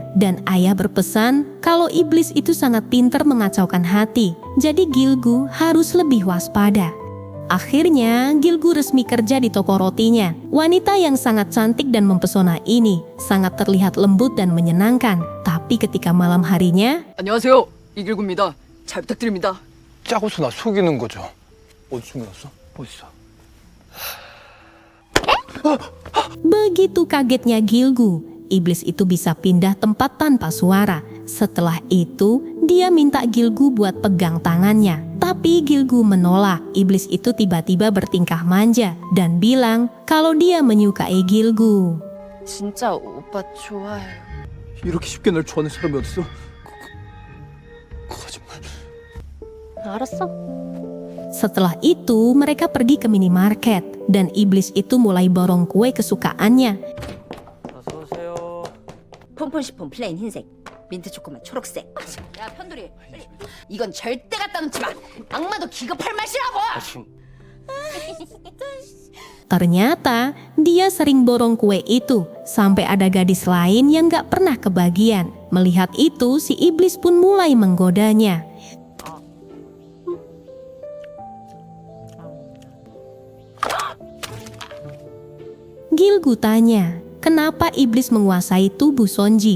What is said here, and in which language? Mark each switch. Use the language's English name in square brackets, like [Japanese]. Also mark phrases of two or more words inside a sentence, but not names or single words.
[Indonesian] Dan ayah berpesan kalau iblis itu sangat pintar mengacaukan hati. Jadi Gilgu harus lebih waspada. Akhirnya, Gilgu resmi kerja di toko rotinya. Wanita yang sangat cantik dan mempesona ini sangat terlihat lembut dan menyenangkan. Tapi ketika malam harinya, [Korean] 안녕하세요. 이길구입니다. 잘 부탁드립니다. 짜고서 나 속이는 거죠. 어디 숨겨놨어? 어딨어? [Indonesian] begitu kagetnya Gilgu, iblis itu bisa pindah tempat tanpa suara. Setelah itu, dia minta Gilgu buat pegang tangannya. Tapi Gilgu menolak. Iblis itu tiba-tiba bertingkah manja dan bilang kalau dia menyukai Gilgu. [Korean] 진짜 오빠 좋아해요. 이렇게 쉽게 날 좋아하는 사람이 어딨어? 거짓말. 알았어. [Indonesian] Setelah itu, mereka pergi ke minimarket dan iblis itu mulai borong kue kesukaannya. [Korean] 폰폰시폰 플레인 흰색, 민트 초코맛 초록색. 야 편돌이, 이건 절대 갖다 놓지 마. 악마도 기겁할 맛이라고. [Indonesian] Ternyata dia sering borong kue itu sampai ada gadis lain yang gak pernah kebagian. Melihat itu, si iblis pun mulai menggodanya. Gilgu tanya, kenapa iblis menguasai tubuh Sonji?